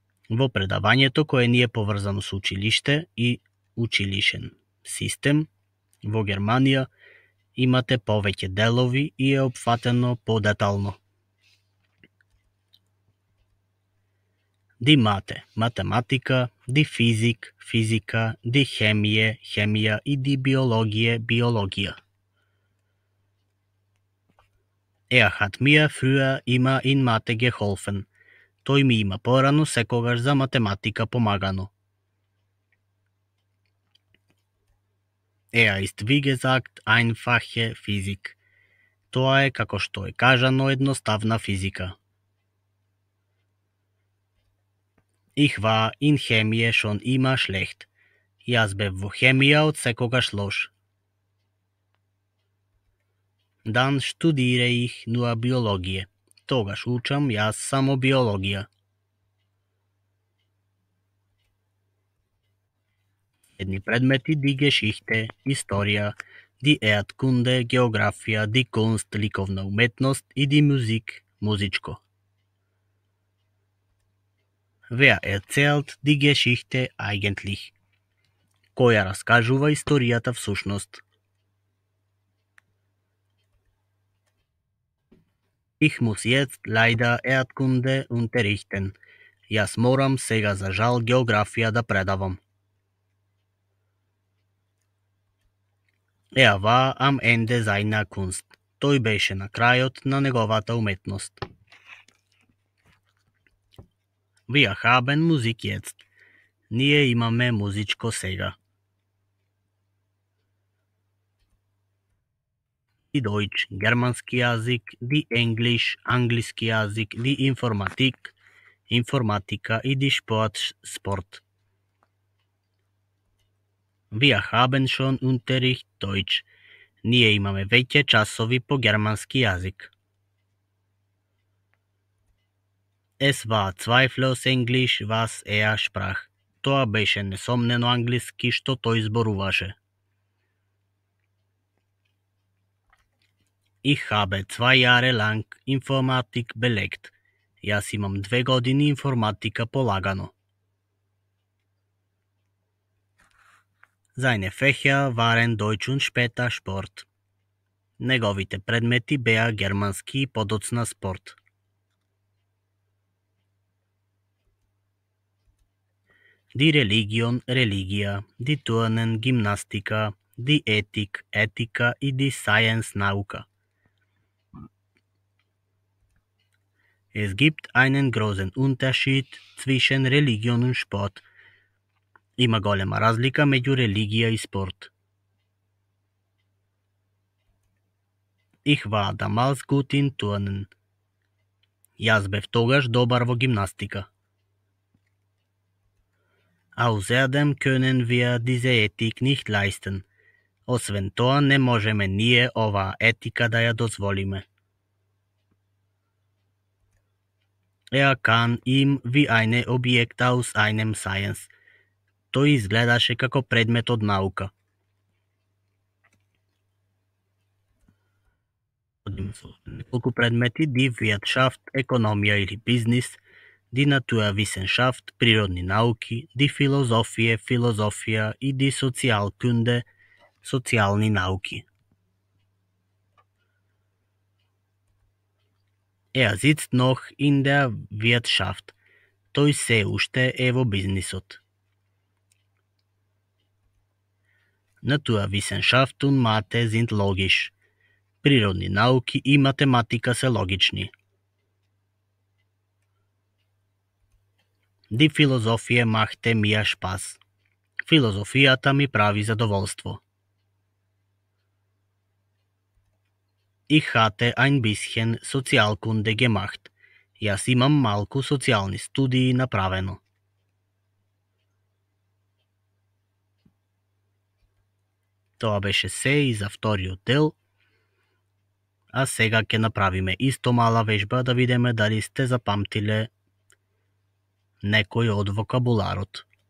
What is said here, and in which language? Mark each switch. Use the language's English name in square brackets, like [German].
[Macedonian] Во предавањето кое ни е поврзано со училиште и училишен систем, во Германија имате повеќе делови и е опфатено подетално. Ди мате, математика, ди физик, физика, ди хемие, хемија и ди биологија, биологија. [German] Er hat mir früher immer in Mathe geholfen. [Macedonian] Тој ми има порано секогаш за математика помагано. [German] Er ist wie gesagt einfache Physik. [Macedonian] Тоа е, како што е кажано, едноставна физика. [German] Ich war in Chemie schon immer schlecht. [Macedonian] Јас бев во хемија од секогаш лош. [German] Dann studiere ich nur Biologie. [Macedonian] Тогаш учам јас само биологија. Едни предмети ди Geschichte, историја, ди Erdkunde, географија, ди Kunst, ликовна уметност и ди Musik, музичко. [German] Wer erzählt die Geschichte eigentlich? [Macedonian] Кој ја раскажува историјата всушност? [German] Ich muss jetzt leider Erdkunde unterrichten. [Macedonian] Јас морам сега за жал географија да предавам. [German] Er war am Ende seiner Kunst. [Macedonian] Тој беше на крајот на неговата уметност. [German] Wir haben Musik jetzt. [Macedonian] Ние имаме музичко сега. Ди Deutsch, германски јазик, ди English, англиски јазик, ди информатик, информатика и ди Sport, спорт. [German] Wir haben schon Unterricht Deutsch. [Macedonian] Ние имаме веќе часови по германски јазик. [German] Es war zweifellos Englisch, was er sprach. [Macedonian] Тоа беше несомнено англиски што тој зборуваше. [German] Ich habe 2 Jahre lang Informatik belegt. [Macedonian] Јас имам 2 години информатика полагано. [German] Seine Fächer waren Deutsch und später Sport. [Macedonian] Неговите предмети беа германски и подоцна спорт. Ди Religion, религија, ди Turnen, гимнастика, ди Ethik, етика и ди Science, наука. [German] Es gibt einen großen Unterschied zwischen Religion und Sport. [Macedonian] Има голема разлика меѓу религија и спорт. [German] Ich war damals gut in Turnen. [Macedonian] Јас бев тогаш добар во гимнастика. [German] Außerdem können wir diese Ethik nicht leisten. [Macedonian] Освен тоа, не можеме ние оваа етика да ја дозволиме. [German] Er kann ihm wie eine Objekt aus einem Science. [Macedonian] Тој изгледаше како предмет од наука. Неколку предмети ди Wirtschaft, економија или бизнис, ди Naturwissenschaft, природни науки, ди филозофија, филозофија и ди Sozialkunde, социјални науки. [German] Er sitzt noch in der Wirtschaft. [Macedonian] Тој се уште е во бизнисот. [German] Naturwissenschaft und Mathe sind logisch. [Macedonian] Природни науки и математика се логични. [German] Die Philosophie machte mir Spaß. [Macedonian] Филозофијата ми прави задоволство. [German] Ich hatte ein bisschen Sozialkunde gemacht. [Macedonian] Јас имам малку социјални студии направено. Тоа беше се и за вториот дел. А сега ќе направиме исто мала вежба да видиме дали сте запамтиле некој од вокабуларот.